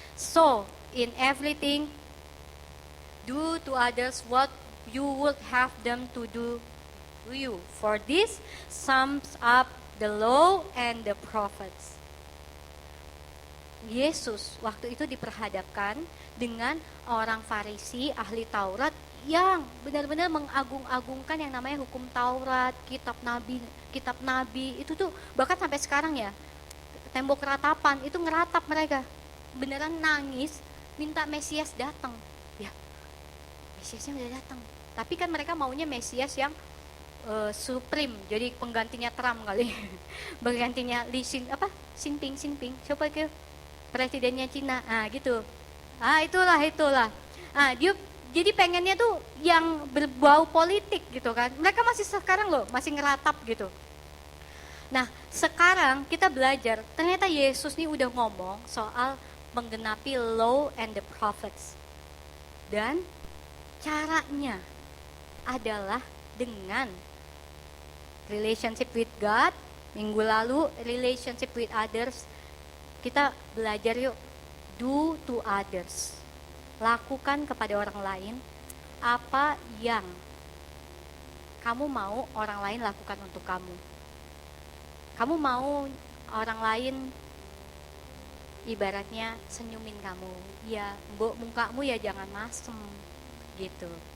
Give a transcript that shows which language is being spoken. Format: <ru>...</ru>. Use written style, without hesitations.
<en>So in everything do to others what you would have them to do to you, for this sums up the law and the prophets.</en> <id>Yesus waktu itu diperhadapkan dengan orang Farisi, ahli Taurat yang benar-benar mengagung-agungkan yang namanya hukum Taurat, kitab nabi itu tuh bahkan sampai sekarang ya. Tembok ratapan itu ngeratap mereka. Beneran nangis minta Mesias datang. Ya. Mesiasnya udah datang. Tapi kan mereka maunya Mesias yang supreme, jadi penggantinya Trump kali. Penggantinya Xinping. Siapa itu? Presidennya Cina. Gitu. Itulah. Dia jadi pengennya tuh yang berbau politik gitu kan. Mereka masih sekarang loh, masih ngeratap gitu. Nah, sekarang kita belajar, ternyata Yesus nih udah ngomong soal menggenapi law and the prophets. Dan caranya adalah dengan relationship with God. Minggu lalu relationship with others. Kita belajar yuk, do to others. Lakukan kepada orang lain apa yang kamu mau orang lain lakukan untuk kamu. Kamu mau orang lain ibaratnya senyumin kamu, ya mukamu ya jangan masem gitu.</id>